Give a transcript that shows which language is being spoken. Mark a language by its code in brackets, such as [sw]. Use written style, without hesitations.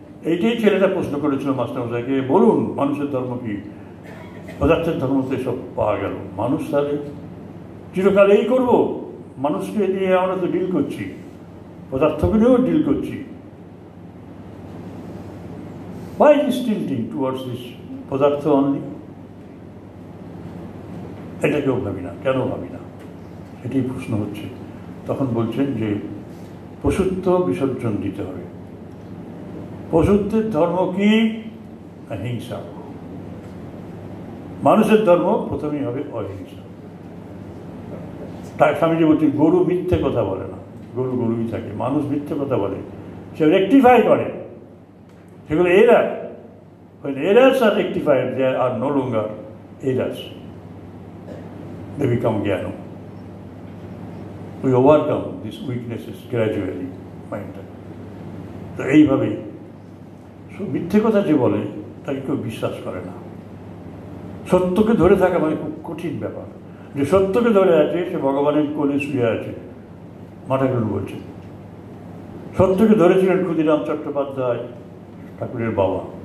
[bn] এইটাই ছেলেটা প্রশ্ন করেছিল মাস্টারমশাইকে, বলুন মানুষের ধর্ম কি? পদার্থের ধর্ম তো এসব পাওয়া গেল, মানুষ তাহলে চিরকাল এই করবো? মানুষকে নিয়ে আমরা তো ডিল করছি, পদার্থকে নিয়েও ডিল করছি। [en] Why is tilting towards this পদার্থ only? [bn] এটা কেউ ভাবি না, কেন ভাবি না, এটাই প্রশ্ন হচ্ছে। তখন বলছেন যে পশুত্ব বিসর্জন দিতে হবে। পশুত্বের ধর্ম কি? হিংসা। মানুষের ধর্ম প্রথমেই হবে অহিংসা। তাই স্বামীজি বলছেন গরু মিথ্যে কথা বলে না, গরু গরুই থাকে। মানুষ মিথ্যে কথা বলে, সে রেকটিফাই করে, সেগুলো error. [en] When errors are rectified, they are no longer errors, they become জ্ঞান। We overcome these weaknesses gradually, mind. [bn] তো এইভাবে মিথ্যে কথা যে বলে তাকে কেউ বিশ্বাস করে না। সত্যকে ধরে থাকা মানে খুব কঠিন ব্যাপার। যে সত্যকে ধরে আছে সে ভগবানের কোলে শুয়ে আছে। মাঠাকরুন বলছে সত্যকে ধরেছিলেন ক্ষুদিরাম চট্টোপাধ্যায়, ঠাকুরের বাবা।